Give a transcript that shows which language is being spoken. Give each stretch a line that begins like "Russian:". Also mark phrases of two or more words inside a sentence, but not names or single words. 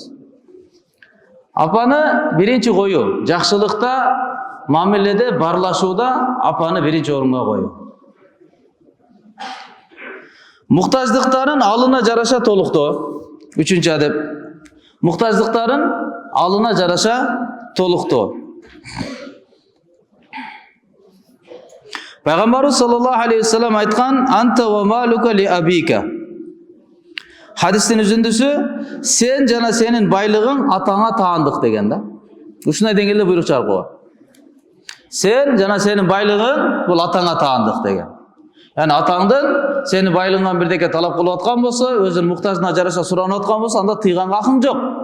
Kyrgyz: Апаны биринчи коюу, жакшылыкта, мамиледе, барлашууда апаны биринчи орунга коюу. Муктаждыктарын алына жараша толуктоо. Үчүнчү адеп. Муктаждыктарын алына жараша толуктоо. Пайгамбарыбыз
Arabic: صلى الله عليه وسلم
Kyrgyz: айткан:
Arabic: "أنت ومالك لأبيك."
Kyrgyz: Хадистин үзүндүсү: "Сен жана сенин байлыгың атаңа таандык" деген да. Ушундай деңгээлде буйрук чыгарып койгон. Сен жана сенин байлыгың бул атаңа таандык деген. Yani atаңдын сени байлыгыңан бирдеке талап кылып аткан болсо, өзүнүн муктажына жараша суранып аткан болсо, анда тыйганга акың жок.